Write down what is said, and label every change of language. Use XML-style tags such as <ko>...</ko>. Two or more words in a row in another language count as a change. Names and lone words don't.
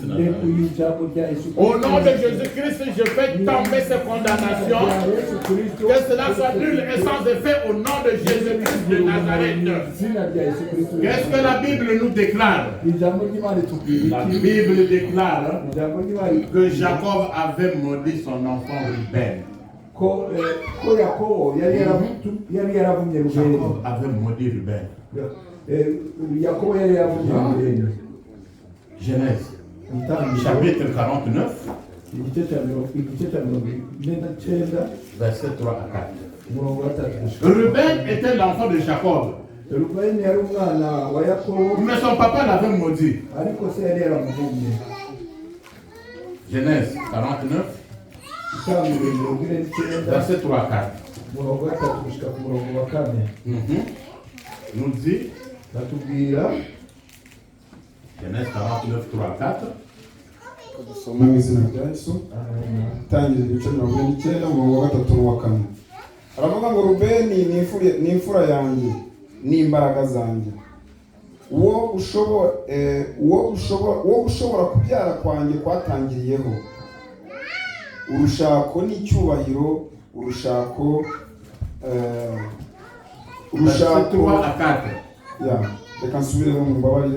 <fr>Au nom de Jésus-Christ, je fais tomber ces condamnations. Que cela soit nul et sans effet au nom de Jésus-Christ de Nazareth. Qu'est-ce que la Bible nous déclare? La Bible déclare que Jacob avait maudit son enfant Ruben.</fr> <rw>Yakobo yari yaravumye Rubeni.</rw> <fr>Jacob avait maudit Ruben.</fr> <rw>Yakobo yari yaravumye Rubeni.</rw> <fr>Genèse chapitre 49 verset 3 à 4. Ruben était l'enfant de Jacob. Mais son papa l'avait maudit. Genèse 49 verset 3 à 4. Nous dit Genèse 49 3 à 4.</fr> <rw>dusoma mu izina rya Yesu. Tangira ibice 29 umurongo wa 3 n'uwa 4. Aravuga ngo Rubeni ni imfura yanjye n'imbaraga zanjye, uwo ushobora kubyara kwanjye kwatangiriyeho urushako n'icyubahiro, urushako reka nsubiremo mu mbabarire.</rw>